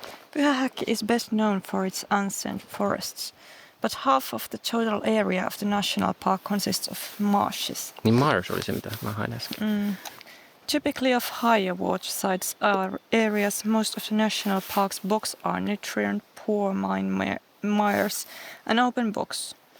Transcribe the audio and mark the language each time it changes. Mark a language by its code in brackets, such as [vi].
[en] Pyhähäki is best known for its ancient forests, but half of the total area of the national park consists of marshes. [fi] Niin marsh oli se, mitä mä hain äsken. [en] Typically of higher watersides areas, most of the national park's bogs are nutrient-poor mires and open bogs.